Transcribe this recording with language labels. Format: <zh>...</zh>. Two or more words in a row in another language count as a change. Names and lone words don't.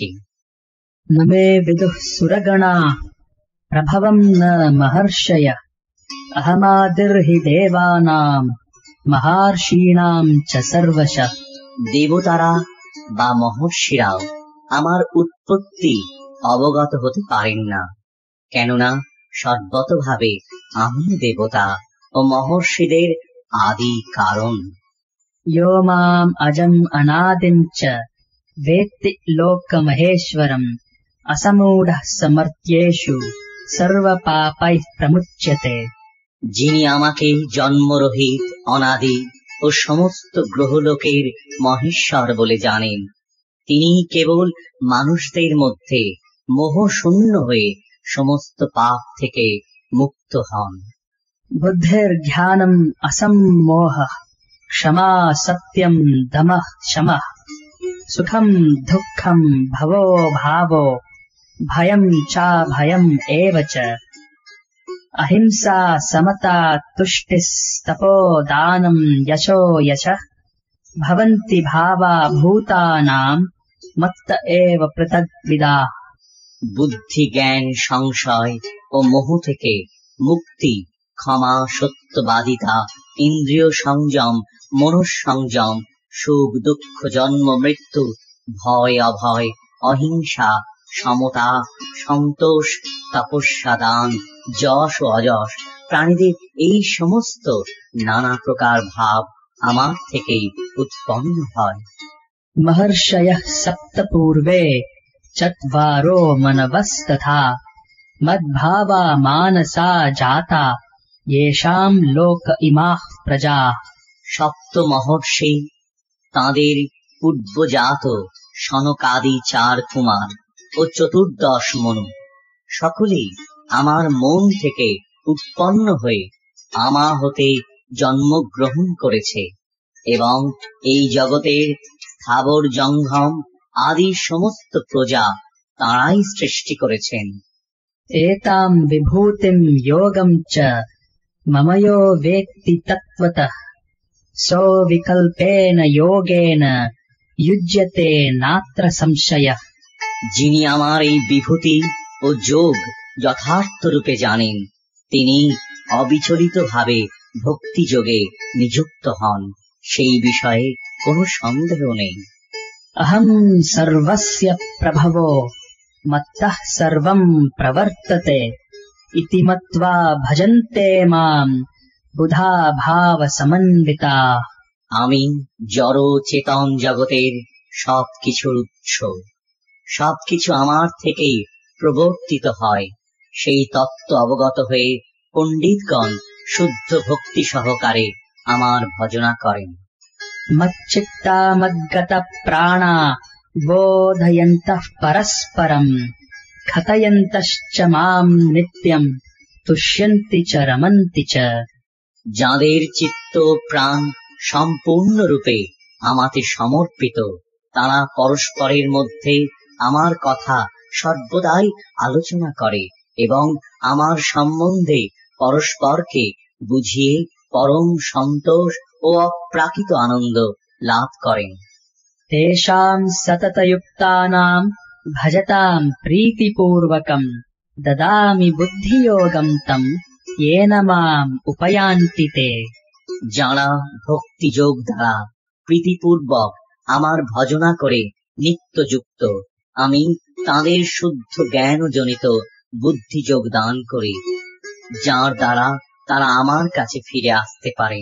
<sa>নমে বিদুঃ সুরগণাঃ প্রভবং ন মহর্ষয়ঃ অহমাদির্হি দেবানাং মহর্ষীণাং চ সর্বশঃ।</sa> <bn>দেবতারা বা মহর্ষিরাও আমার উৎপত্তি অবগত হতে পারেন না, কেননা সর্বতভাবে আমি দেবতা ও মহর্ষিদের আদি কারণ।</bn> <sa>यो माम् अजम् अनादिम् च वेत्ति लोकमहेश्वरम् असमूढः समर्थ्येषु सर्वपापैः प्रमुच्यते।</sa> <bn>যিনি আমাকে জন্মরহিত, অনাদি ও সমস্ত গ্রহলোকের মহেশ্বর বলে জানেন, তিনি কেবল মানুষদের মধ্যে মোহশূন্য হয়ে সমস্ত পাপ থেকে মুক্ত হন।</bn> <sa>बुद्धिर्ज्ञानम् असम्मोहः क्षमा सत्यम् दमः शमः सुखम् दुःखम् भवो भावो भयम् चाभयम् एव च अहिंसा समता तुष्टिस्तपो दानम् यशो यशः भवन्ति भावा भूतानाम् मत्त एव पृथग्विदाः।</sa> <bn>বুদ্ধি, জ্ঞান, সংশয় ও মোহ থেকে মুক্তি, ক্ষমা, সত্যবাদিতা, ইন্দ্রিয় সংযম, মনঃসংযম, সুখ দুঃখ, জন্ম মৃত্যু, ভয় অভয়, অহিংসা, সমতা, সন্তোষ, তপস্যা, দান, যশ ও অযশ, প্রাণীদের এই সমস্ত নানা প্রকার ভাব আমার থেকেই উৎপন্ন হয়।</bn> <sa>महर्षयः सप्त पूर्वे चत्वारो मनवस्तथा मद्भावा मानसा जाता येषाम् लोक इमाः प्रजाः।</sa> <bn>সপ্ত মহর্ষি, তাঁদের পূর্বজাত সনকাদি 4 কুমার ও 14 মনু, সকলেই আমার মন থেকে উৎপন্ন হয়ে আমা হতে জন্মগ্রহণ করেছে এবং এই জগতের স্থাবর জঙ্গম আদি সমস্ত প্রজা তাঁরাই সৃষ্টি করেছেন।</bn> <sa>एताम् विभूतिम् योगम् च मम यो वेत्ति तत्त्वतः सो विकल्पेन योगेन युज्यते नात्र संशयः।</sa> <bn>যিনি আমার এই বিভূতি ও যোগ যথার্থ রূপে জানেন, তিনি অবিচলিতভাবে ভক্তি যোগে নিযুক্ত হন, সেই বিষয়ে কোনো সন্দেহ নেই।</bn> <sa>अहम् सर्वस्य प्रभवो मत्तः सर्वम् प्रवर्तते इति मत्वा भजन्ते माम् बुधा भाव समन्विताः।</sa> <bn>আমি জড় চেতন জগতের সবকিছুর উৎস, সবকিছু আমার থেকেই প্রবর্তিত হয়, সেই তত্ত্ব অবগত হয়ে পণ্ডিতগণ শুদ্ধ ভক্তি সহকারে আমার ভজনা করেন।</bn> <sa>मच्चित्ता मद्गत प्राणा बोधयन्तः परस्परम् कथयन्तश्च माम् नित्यम् तुष्यन्ति च रमन्ति च।</sa> <bn>যাঁদের চিত্ত প্রাণ সম্পূর্ণরূপে আমাতে সমর্পিত, তারা পরস্পরের মধ্যে আমার কথা সর্বদাই আলোচনা করে এবং আমার সম্বন্ধে পরস্পরকে বুঝিয়ে পরম সন্তোষ ও অপ্রাকৃত আনন্দ লাভ করেন।</bn> <sa>तेषाम् सततयुक्तानाम् भजताम् प्रीतिपूर्वकम् ददामि बुद्धियोगम् तम् येन माम् उपयान्ति ते।</sa> <bn>যাঁরা ভক্তিযোগ দ্বারা প্রীতিপূর্বক আমার ভজনা করে নিত্যযুক্ত, আমি তাঁদের শুদ্ধ জ্ঞানজনিত বুদ্ধিযোগ দান করি, যার দ্বারা তারা আমার কাছে ফিরে আসতে পারেন।</bn>